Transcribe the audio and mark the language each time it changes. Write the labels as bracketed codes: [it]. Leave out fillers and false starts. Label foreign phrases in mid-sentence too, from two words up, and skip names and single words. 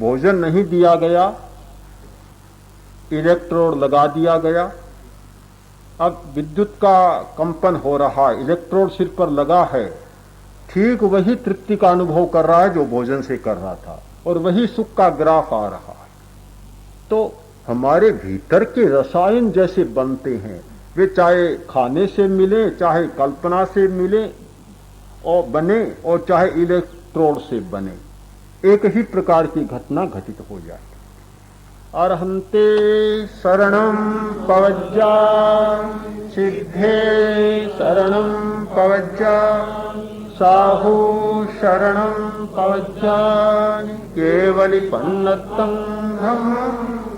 [hi] भोजन नहीं दिया गया, इलेक्ट्रोड लगा दिया गया, अब विद्युत का कंपन हो रहा है, इलेक्ट्रोड सिर पर लगा है, ठीक वही तृप्ति का अनुभव कर रहा है जो भोजन से कर रहा था, और वही सुख का ग्राफ आ रहा है। तो हमारे भीतर के रसायन जैसे बनते हैं, वे चाहे खाने से मिले, चाहे कल्पना से मिले और बने, और चाहे इलेक्ट्रोड से बने, एक ही प्रकार की घटना घटित हो जाए। [pra] अर्हन्ते शरणं पवज्जा, सिद्धे शरणं पवज्जा, साहु शरणं पवज्जा, केवलिपन्नतं धम्मं।